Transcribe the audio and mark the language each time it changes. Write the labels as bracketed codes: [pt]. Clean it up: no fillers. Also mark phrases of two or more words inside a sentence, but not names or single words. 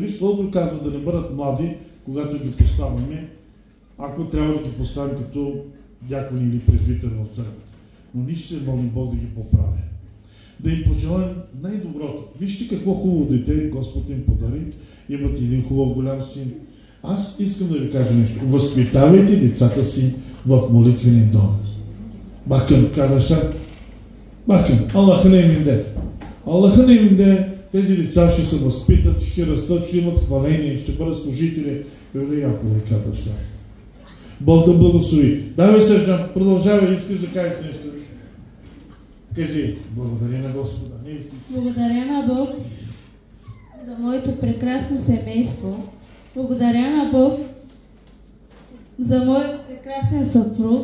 [bg] Дори Словото казва да не бъдат млади, когато ги поставяме, ако трябва да ги поставим като дякони или презвитър в църквата. Но ние ще се молим Бог да ги поправи. Да им пожелаем най-доброто. Вижте какво хубаво дете Господ им подари. Имат един хубав голям син. Аз искам да ви кажа нещо. Възпитавайте децата си в молитвения дом. [tr] Bakın kardeşler, bakın Allah'ın emrinde [bg] тези деца ще се възпитат, ще растат, ще имат хваление, ще бъдат служители. [tr] Öyle yapılır kardeşler. [bg] Бог да благослови. Давай, Сержан, продължавай, искаш да кажеш нещо. Кажи, благодаря на Господа. Благодаря на Бог за моето прекрасно семейство. Благодаря на Бог за моят прекрасен съпруг.